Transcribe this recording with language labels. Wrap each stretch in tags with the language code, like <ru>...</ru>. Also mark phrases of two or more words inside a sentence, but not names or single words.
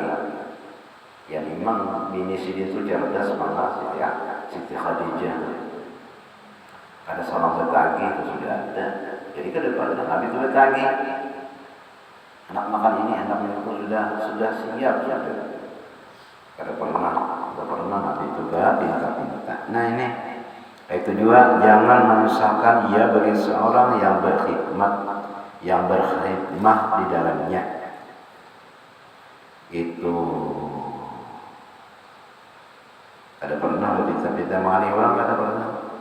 <bjn>Ya memang bini sini itu cerdas malah Siti Khadijah. Ada salam bertagi itu sudah ada. Jadi ke depan Nabi itu bertagi. Anak makan ini, anak minum itu sudah siap sudah. Kada pernah Nabi itu pinta.</bjn> <id>Nah ini itu juga jangan menyusahkan ia bagi seorang yang berkhidmat di dalamnya.</id> <bjn>Itu kada pernah berpinta-pinta mengalih orang, kada pernah.</bjn>